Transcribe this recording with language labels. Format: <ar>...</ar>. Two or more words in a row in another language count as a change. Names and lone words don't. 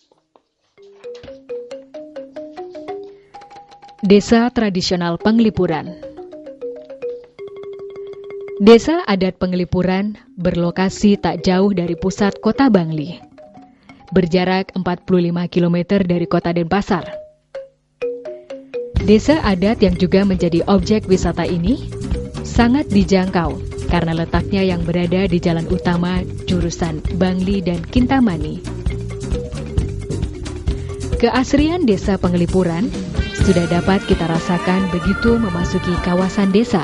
<id>Desa Tradisional Penglipuran. Desa adat Penglipuran berlokasi tak jauh dari pusat kota Bangli, berjarak 45 km dari kota Denpasar. Desa adat yang juga menjadi objek wisata ini sangat dijangkau karena letaknya yang berada di jalan utama jurusan Bangli dan Kintamani. Keasrian Desa Penglipuran sudah dapat kita rasakan begitu memasuki kawasan desa.</id>